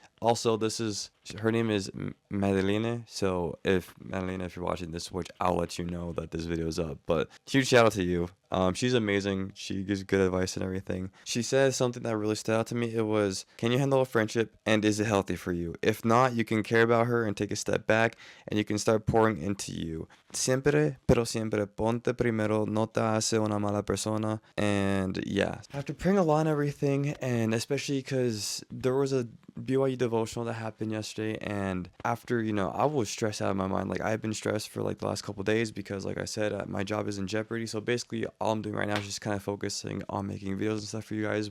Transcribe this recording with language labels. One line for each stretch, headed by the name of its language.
English: Also, her name is Madeline. So if Madeline, if you're watching this, which I'll let you know that this video is up. But huge shout out to you. She's amazing. She gives good advice and everything. She says something that really stood out to me. It was, can you handle a friendship, and is it healthy for you? If not, you can care about her and take a step back, and you can start pouring into you.
Spanish: Siempre, pero siempre ponte primero, no te hace una mala persona.
English: And yeah, after praying a lot and everything, and especially because there was a BYU devotional that happened yesterday, and after, I was stressed out of my mind. Like, I've been stressed for like the last couple days because, like I said, my job is in jeopardy. So basically all I'm doing right now is just kind of focusing on making videos and stuff for you guys.